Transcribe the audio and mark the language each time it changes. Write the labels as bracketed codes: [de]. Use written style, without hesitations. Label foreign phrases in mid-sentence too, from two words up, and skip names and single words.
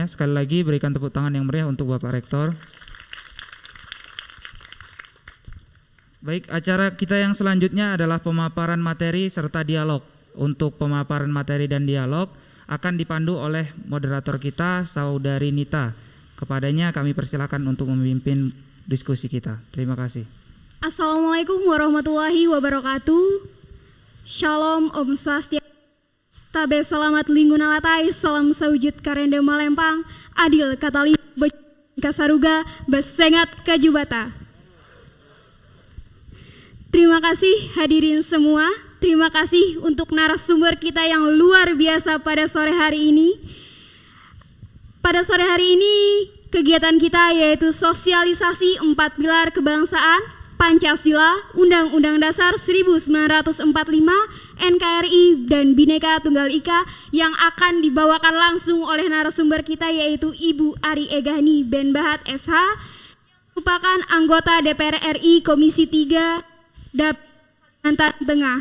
[id] Sekali lagi berikan tepuk tangan yang meriah untuk Bapak Rektor. Baik, acara kita yang selanjutnya adalah pemaparan materi serta dialog. Untuk pemaparan materi dan dialog akan dipandu oleh moderator kita, Saudari Nita. Kepadanya kami persilakan untuk memimpin diskusi kita. Terima kasih. [ar] السلام عليكم ورحمة الله وبركاته. [id] Shalom, [sa] ओम् स्वस्त्यस्तु. [knx] Tabe selamat lingguna latai, salam sawujud karende malempang, adil katali kasaruga, besengat kajubata. [id] Terima kasih hadirin semua. Terima kasih untuk narasumber kita yang luar biasa pada sore hari ini. Pada sore hari ini kegiatan kita yaitu sosialisasi 4 pilar kebangsaan, Pancasila, Undang-Undang Dasar 1945, NKRI, dan Bhinneka Tunggal Ika yang akan dibawakan langsung oleh narasumber kita yaitu Ibu Ari Egani Benbahat SH, merupakan anggota DPR RI Komisi 3 Kalimantan Tengah.